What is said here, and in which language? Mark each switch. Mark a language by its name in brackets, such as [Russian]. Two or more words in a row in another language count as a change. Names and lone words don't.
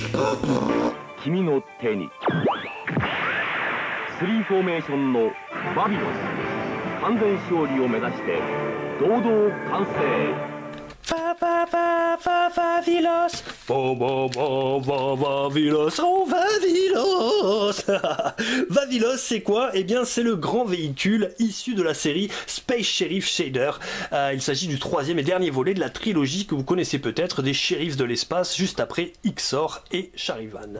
[Japanese] 君の手に3フォーメーションのバビロス完全勝利を目指して堂々完成。 [French] Vavilos, Vavilos, oh Vavilos. Vavilos, c'est quoi? Eh bien, c'est le grand véhicule issu de la série Space Sheriff Shader. Il s'agit du troisième et dernier volet de la trilogie que vous connaissez peut-être des shérifs de l'espace, juste après Ixor et Charivan.